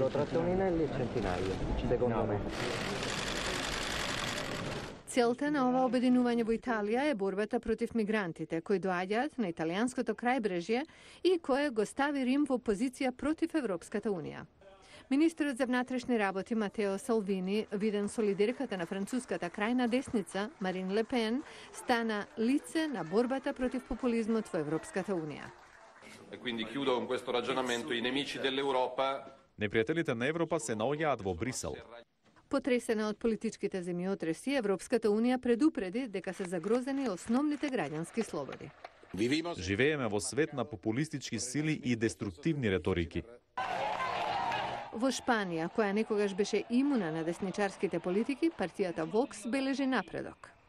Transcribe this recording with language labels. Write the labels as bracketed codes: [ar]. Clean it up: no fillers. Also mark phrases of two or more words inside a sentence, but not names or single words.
[mk] Целта на ова обединување во Италија е борбата против мигрантите кои доаѓаат на италијанското крајбрежје и кое го стави Рим во позиција против Европската унија. Министерот за внатрешни работи Матео Салвини, виден со лидерката на француската крајна десница Марин Ле Пен, стана лице на борбата против популизмот во Европската унија. [it] Quindi chiudo con questo ragionamento, i nemici dell'Europa. [mk] Непријателите на Европа се наоѓаат во Брисел. Потресена од политичките земјотреси, Европската унија предупреди дека се загрозени основните граѓански слободи. Живееме во свет на популистички сили и деструктивни реторики. Во Шпанија, која некогаш беше имуна на десничарските политики, партијата Vox бележи напредок.